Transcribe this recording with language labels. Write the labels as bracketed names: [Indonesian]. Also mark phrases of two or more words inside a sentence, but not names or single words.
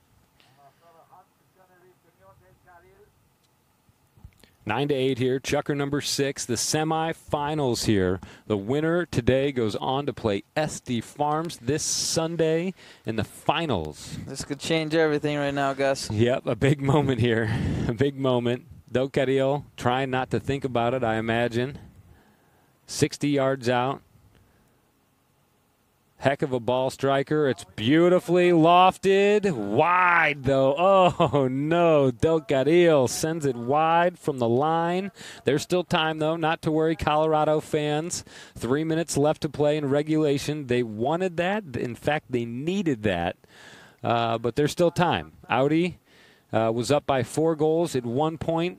[English] 9-8 here. Chukker number 6. The semifinals here. The winner today goes on to play SD Farms this Sunday in the finals. This could change everything right now, Gus. Yep, a big moment here. A big moment. Del Carril trying not to think about it, I imagine. 60 yards out. Heck of a ball striker. It's beautifully lofted. Wide, though. Oh, no. Del Carril sends it wide from the line. There's still time, though. Not to worry, Colorado fans. 3 minutes left to play in regulation. They wanted that. In fact, they needed that. But there's still time. Audi was up by 4 goals at 1 point.